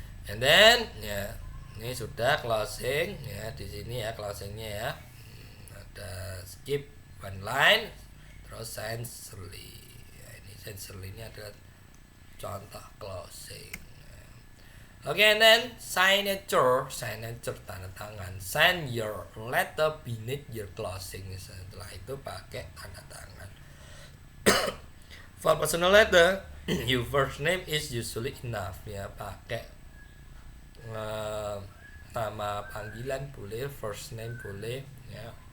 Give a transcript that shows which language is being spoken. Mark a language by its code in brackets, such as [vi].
[en] And then [id] ya, ini sudah closing ya, di sini ya closingnya ya. Ada [en] skip one line, [id] terus sincerely ya, ini sincerely ini adalah contoh closing. [en] Oke, and then signature [id] tanda tangan. [en] Sign your letter beneath your closing. [id] Setelah itu pakai tanda tangan. [en] For personal letter, your first name is usually enough ya, [id] pakai nama panggilan boleh, [en] first name boleh ya.